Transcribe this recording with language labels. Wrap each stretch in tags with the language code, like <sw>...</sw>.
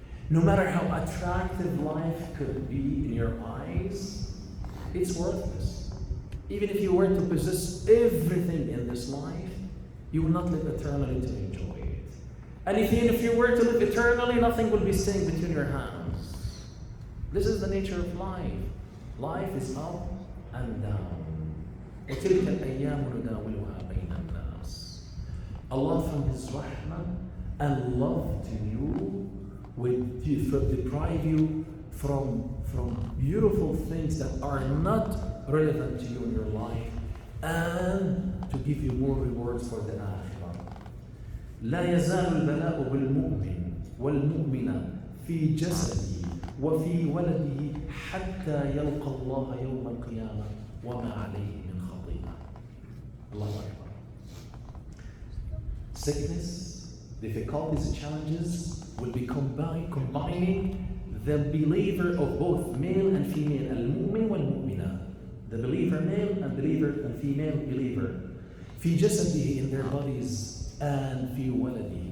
<en>No matter how attractive life could be in your eyes, it's worthless. Even if you were to possess everything in this life, you will not live eternally to enjoy it. And if you were to live eternally, nothing will be staying between your hands. This is the nature of life. Life is up and down.</en> <ar>وتلك الأيام نداولها بين الناس.</ar> <en>Allah from His rahmah and love to you will deprive you from beautiful things that are not relevant to you in your life, and to give you more rewards for the akhirah.</en> <ar>لا يزال البلاء بالمؤمن والمؤمنة في جسده وفي ولده حتى يلقى الله يوم القيامة وما عليه من خطيئة. الله أكبر.</ar> <en>Sickness, difficulties, challenges will be combining the believer of both male and female,</en> <ar>المؤمن والمؤمنة,</ar> <en>the believer male and believer and female believer,</en> <ar>في جسده,</ar> <en>in their bodies, and</en> <ar>في ولده.</ar>